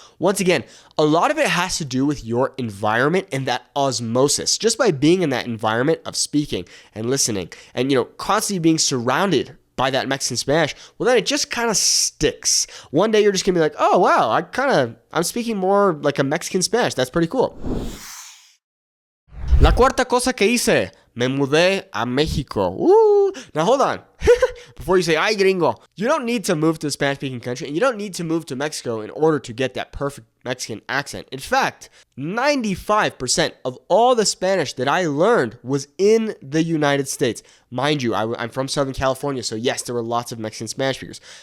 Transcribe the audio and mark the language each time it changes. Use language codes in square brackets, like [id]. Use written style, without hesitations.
[en] Once again, a lot of it has to do with your environment and that osmosis. Just by being in that environment of speaking and listening and, constantly being surrounded by that Mexican Spanish, well, then it just kind of sticks. One day you're just gonna be like, oh, wow, I'm speaking more like a Mexican Spanish. That's pretty cool. [es] La cuarta cosa que hice, me mudé a México. [en] Now hold on. Before you say, [es] ay gringo, [en] you don't need to move to a Spanish-speaking country and you don't need to move to Mexico in order to get that perfect Mexican accent. In fact, 95% of all the Spanish that I learned was in the United States. Mind you, I'm from Southern California, so yes, there were lots of Mexican Spanish speakers.